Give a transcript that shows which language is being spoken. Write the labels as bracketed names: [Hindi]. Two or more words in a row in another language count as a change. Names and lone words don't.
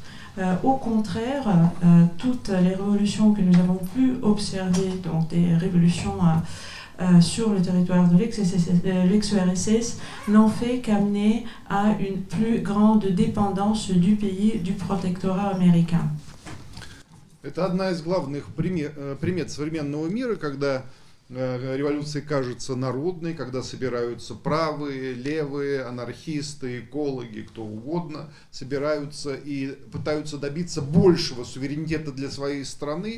[French] Au contraire, toutes les révolutions que nous avons pu observer, donc des révolutions sur le territoire de l'ex-URSS, n'ont fait qu'amener à une plus grande dépendance du pays du protectorat américain. [Russian] Это одна из главных примет современного мира, когда революция кажется народной, когда собираются правые, левые, анархисты, экологи, кто угодно, собираются и пытаются добиться большего суверенитета для своей страны.